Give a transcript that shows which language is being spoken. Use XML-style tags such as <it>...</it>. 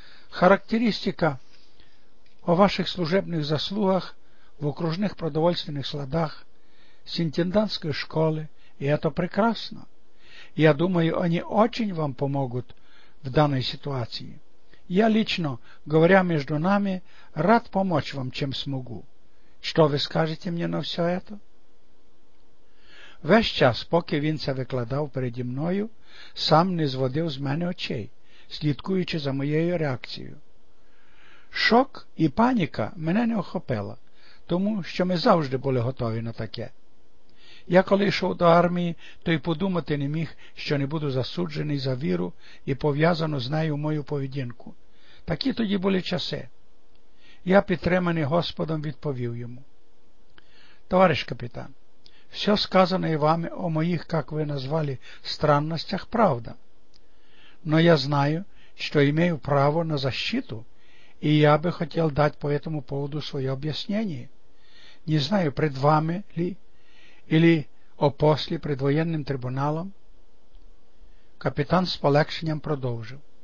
<ru>Характеристика о ваших служебных заслугах в окружных продовольственных складах, с интендантской школы, и это прекрасно. Я думаю, они очень вам помогут в данной ситуации. Я лично, говоря между нами, рад помочь вам, чем смогу. Что вы скажете мне на все это?</ru> <uk>Весь час, поки він це викладав переді мною, сам не зводив з мене очей, слідкуючи за моєю реакцією. Шок і паніка мене не охопила, тому що ми завжди були готові на таке. Я коли йшов до армії, то й подумати не міг, що не буду засуджений за віру і пов'язану з нею мою поведінку. Такі тоді були часи. Я, підтриманий Господом, відповів йому: «Товариш капітан, все сказане вами о моїх, як ви назвали, странностях, правда.</uk> <ru>Но я знаю,</ru> <uk>що маю право</uk> <ru>на защиту, и я бы хотел дать по этому поводу свое объяснение. Не знаю, пред вами ли, или опосле пред военным трибуналом». Капитан с полегшением продолжил:</ru>